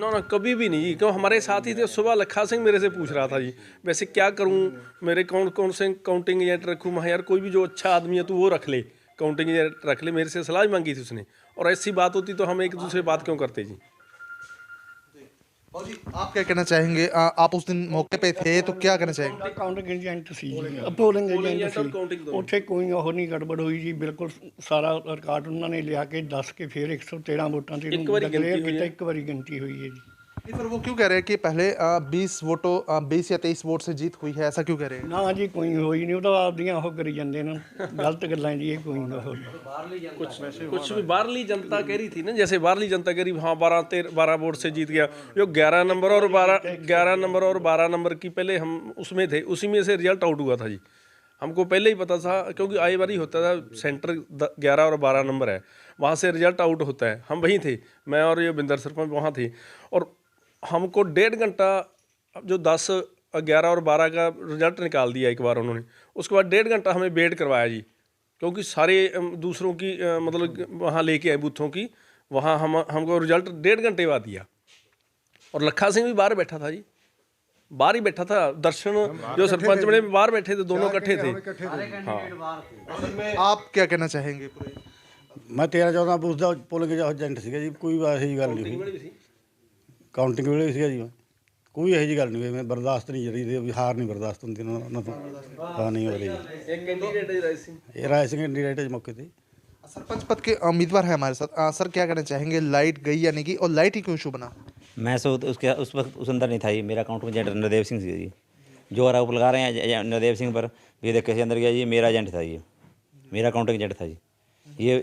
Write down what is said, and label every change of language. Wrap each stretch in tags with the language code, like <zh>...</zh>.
<hi>ना, कभी भी नहीं जी, क्यों हमारे साथ ही थे। सुबह लखा सिंह मेरे से पूछ रहा था जी, वैसे क्या करूं, मेरे कौन से काउंटिंग एजेंट रखूं? मैं यार कोई भी जो अच्छा आदमी है तो वो रख ले, काउंटिंग एजेंट रख ले। मेरे से सलाह भी मांगी थी उसने, और ऐसी बात होती तो हम एक दूसरे बात क्यों करते जी। और जी, आप क्या कहना चाहेंगे? आप उस दिन मौके पे थे तो क्या कहना चाहेंगे?</hi> <pa>ਕਾਊਂਟਿੰਗ ਏਜੰਟ ਸੀ ਜੀ, ਪੋਲਿੰਗ ਏਜੰਟ ਸੀ। ਉੱਥੇ ਕੋਈ ਉਹ ਨਹੀਂ ਗੜਬੜ ਹੋਈ ਜੀ, ਬਿਲਕੁਲ ਸਾਰਾ ਰਿਕਾਰਡ ਉਹਨਾਂ ਨੇ ਲਿਆ ਕੇ ਦੱਸ ਕੇ ਫਿਰ 113 ਵੋਟਾਂ ਤੇ ਡਿਕਲੇਅਰ ਕੀਤਾ। ਇੱਕ ਵਾਰੀ ਗਿਣਤੀ ਹੋਈ ਹੈ ਜੀ।</pa> <hi>फिर वो क्यों कह रहे हैं कि पहले 20 या 23 वोट से जीत हुई है, ऐसा क्यों कह रहे हैं?</hi> <pa>ਨਾ ਜੀ, ਕੋਈ ਹੋਈ ਨਹੀਂ, ਉਹ ਤਾਂ ਆਪਦੀਆਂ ਉਹ ਕਰੀ ਜਾਂਦੇ ਨੇ ਗਲਤ ਗੱਲਾਂ ਜੀ। ਇਹ ਕੋਈ ਨਾ</pa> <hi>कुछ भी बाहरली जनता कह रही थी ना, जैसे बाहरली जनता कह रही हाँ 12 वोट से जीत गया। जो 11 नंबर और 12 नंबर की पहले हम उसमें थे, उसी में से रिजल्ट आउट हुआ था जी। हमको पहले ही पता था, क्योंकि आए बारी होता था सेंटर 11 और 12 नंबर है, वहाँ से रिजल्ट आउट होता है। हम वहीं थे, मैं और ये बिंदर सरपंच वहाँ थे, और हमको 1.5 घंटा जो 10, 11 और 12 का रिजल्ट निकाल दिया एक बार उन्होंने। उसके बाद 1.5 घंटा हमें वेट करवाया जी, क्योंकि सारे दूसरों की मतलब वहाँ लेके आए बूथों की, वहाँ हमको रिजल्ट 1.5 घंटे बाद दिया। और लखा सिंह भी बाहर बैठा था जी, बाहर ही बैठा था। दर्शन जो सरपंच बने बाहर बैठे थे, दोनों इकट्ठे थे। हाँ, आप क्या कहना चाहेंगे? मैं 13-14 बूथ का पोलिंग</hi> <pa>ਏਜੰਟ ਸੀਗਾ ਜੀ। ਕੋਈ ਇਹੋ ਜਿਹੀ ਗੱਲ ਨਹੀਂ ਹੋਈ। ਕਾਊਂਟਿੰਗ ਵੇਲੇ ਵੀ ਸੀਗਾ ਜੀ। ਕੋਈ ਇਹੋ ਜਿਹੀ ਗੱਲ ਨਹੀਂ ਹੋਈ। ਮੈਂ ਬਰਦਾਸ਼ਤ ਨਹੀਂ ਜਿਹੜੀ ਵੀ ਹਾਰ ਨਹੀਂ ਬਰਦਾਸ਼ਤ ਹੁੰਦੀ ਉਹਨਾਂ ਤੋਂ। ਹਾਂ, ਨਹੀਂ ਹੋ ਰਹੀ।</pa> <hi>एक कैंडिडेट है राय सिंह,</hi> <pa>ਇਹ ਰਾਏ ਸਿੰਘ ਕੈਂਡੀਡੇਟ ਮੌਕੇ ਤੇ।</pa> <hi>सरपंच पद के उम्मीदवार हैं हमारे साथ। सर, क्या कहना चाहेंगे, लाइट गई या नहीं गई, और लाइट ही क्यों इशू बना? मैं उस वक्त उस अंदर नहीं था जी। मेरा काउंटर एजेंट नरदेव सिंह जी। जो आरोप लगा रहे हैं नरदेव सिंह पर, ये देख कैसे अंदर गया जी, मेरा एजेंट था ये, मेरा काउंटिंग एजेंट था जी।</hi>